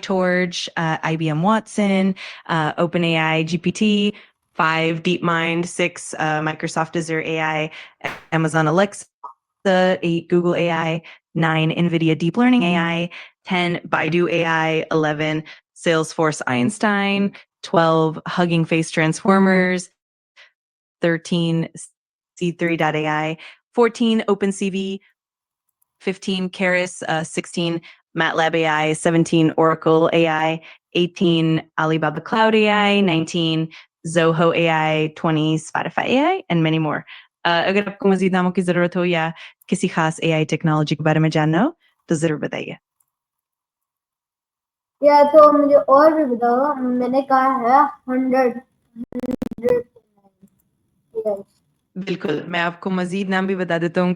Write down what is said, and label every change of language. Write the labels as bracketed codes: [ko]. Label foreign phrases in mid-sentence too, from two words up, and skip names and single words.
[ur] ٹارچ، آئی بی ایم واٹسن، اوپن اے آئی جی پی ٹی 5، ڈیپ مائنڈ 6، مائکروسافٹ ایزر اے آئی، امیزون الیکسا 8، گوگل اے آئی 9، انویڈیا ڈیپ لرننگ اے آئی 10، بائیڈو اے آئی 11، سیلس فورس آئنسٹائن 12، ہگنگ فیس ٹرانسفارمرز 13، [en] C3.ai 14، OpenCV 15، Keras 16، MATLAB AI 17، Oracle AI 18، Alibaba Cloud AI 19، Zoho AI 20، Spotify AI and many more. [ur] اگر آپ کو مزید ناموں کی ضرورت ہو یا کسی خاص اے آئی ٹیکنالوجی کے بارے میں جاننا ہو تو ضرور بتائیے. یا تو مجھے اور بھی بتاؤ. میں نے کہا ہے 100. بالکل، میں آپ کو مزید نام بھی بتا دیتا ہوں.